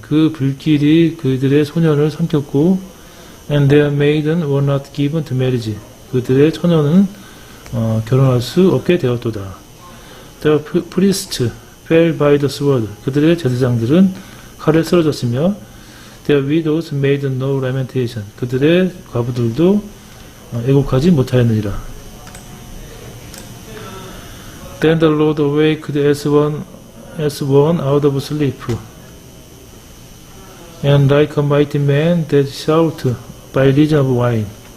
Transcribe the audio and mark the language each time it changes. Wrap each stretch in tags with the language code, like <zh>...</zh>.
<ko>그 불길이 그들의 소년을 삼켰고</ko> <en>and their maiden were not given to marriage.</en> <ko>그들의 처녀는 결혼할 수 없게 되었도다.</ko> <en>The priests fell by the sword.</en> <ko>그들의 제사장들은 칼에 쓰러졌으며</ko> <en>their widows made no lamentation.</en> <ko>그들의 과부들도 애곡하지 못하였느니라.</ko> <en>Then the Lord awaked as one out of sleep, and like a mighty man that shout by reason of wine.</en>